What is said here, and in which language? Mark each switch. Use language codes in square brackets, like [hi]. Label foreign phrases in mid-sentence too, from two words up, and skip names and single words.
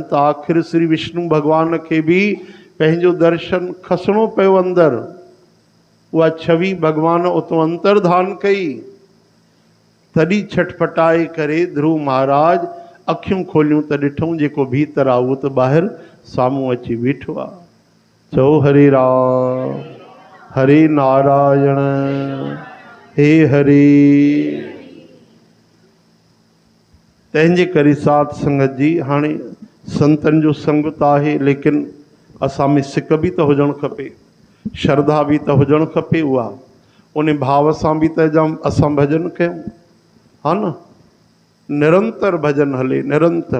[sd] त आख़िर श्री विष्णु भॻवान खे बि पंहिंजो दर्शन खसणो पियो अंदरि। उहा छवि भगवान उतो अंतर्धान कई, तॾहिं छटपटाए करे ध्रुव महाराज अखियूं खोलियूं त ॾिठूं जेको भीतर आहे उहो त ॿाहिरि साम्हूं अची बीठो आहे। चओ हरे राम हरे नारायण हे हरे। तंहिंजे करे साध संगत जी, हाणे संतनि जो संग त आहे, लेकिन असां में सिक बि त हुजणु खपे, श्रद्धा बि त हुजणु खपे। उहा उन भाव सां बि त असां भॼन कयूं, हा न, निरंतर भॼन हले, निरंतर।